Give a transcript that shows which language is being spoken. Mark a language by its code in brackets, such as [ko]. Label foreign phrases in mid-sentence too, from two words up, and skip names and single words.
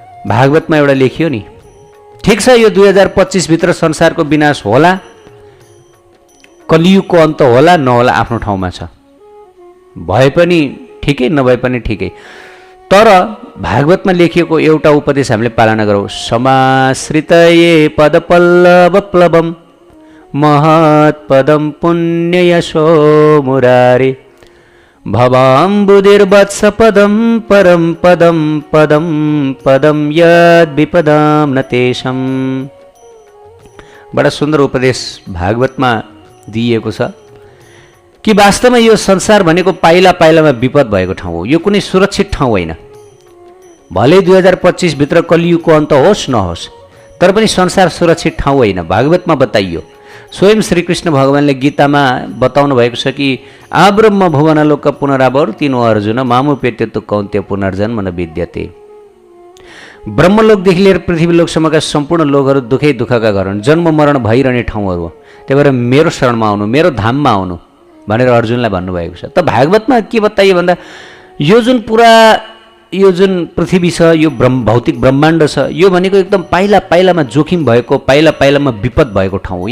[ne] संसार भागवतमा एउटा लेखियो नि, ठिक छ, यो 2025 भित्र संसारको विनाश होला, कलियुगको अन्त होला नहोला आफ्नो ठाउँमा छ, भए पनि ठिकै नभए पनि ठिकै। तर भागवतमा लेखिएको एउटा उपदेश हामीले पालना गरौँ। [sa] समाश्रितये पदपल्लव प्लवम महत्पदम पुण्य यशो मुरारे भवाम्बुधिर्वत्स पदम परम पदम पदम पदम यद विपदाम न तेषम। [ne] बडा सुन्दर उपदेश भागवतमा दिइएको छ कि वास्तवमा यो संसार भनेको पाइला पाइलामा विपद भएको ठाउँ हो, यो कुनै सुरक्षित ठाउँ होइन। भले 2025 भित्र कलियुगको अन्त होस् नहोस्, तर पनि संसार सुरक्षित ठाउँ होइन, भागवतमा बताइयो। स्वयं श्रीकृष्ण भगवानले गीतामा बताउनु भएको छ कि [sa] आब्रह्म भुवनलोक पुनरावर्तिनो अर्जुन मामुपेत्य कौन्त्य पुनर्जन्म न विद्यते। [ne] ब्रह्मलोकदेखि लिएर पृथ्वीलोकसम्मका सम्पूर्ण लोकहरू दुखै दुःखका घर हुन्, जन्म मरण भइरहने ठाउँहरू हो। त्यही भएर मेरो शरणमा आउनु, मेरो धाममा आउनु भनेर अर्जुनलाई भन्नुभएको छ। त भागवतमा के बताइयो भन्दा यो जुन पृथ्वी छ, यो भौतिक ब्रह्माण्ड छ, यो भनेको एकदम पाइला पाइलामा जोखिम भएको, पाइला पाइलामा विपद भएको ठाउँ हो।